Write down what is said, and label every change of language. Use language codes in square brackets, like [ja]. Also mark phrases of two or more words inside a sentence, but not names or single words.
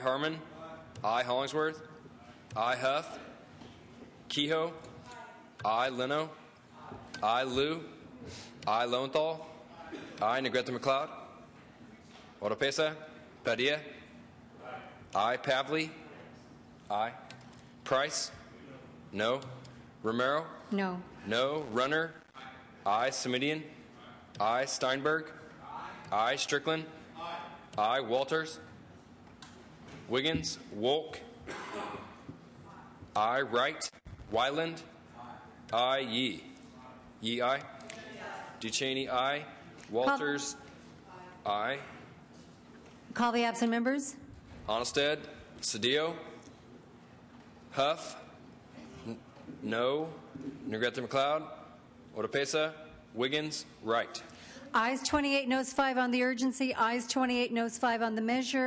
[en] Harmon, aye. Hollingsworth, aye. Huff, Kehoe, aye. Leno, aye. Liu, aye. Lowenthal, aye. Negrete McLeod, Oropesa, Padilla, aye. Pavley, aye. Price, no. Romero, No. no. Runner, aye. Semidian, aye. Steinberg, aye. Strickland, aye. Walters, Wiggins, Wolk, aye. Wright, Wyland, aye. Yee, aye. Ducheney, aye. Walters, aye. Call the absent members. Onnested, Cedillo, Huff, no. Negrete McLeod, Oropesa, Wiggins, Wright. Ayes 28, noes 5 on the urgency. Ayes 28, noes 5 on the measure.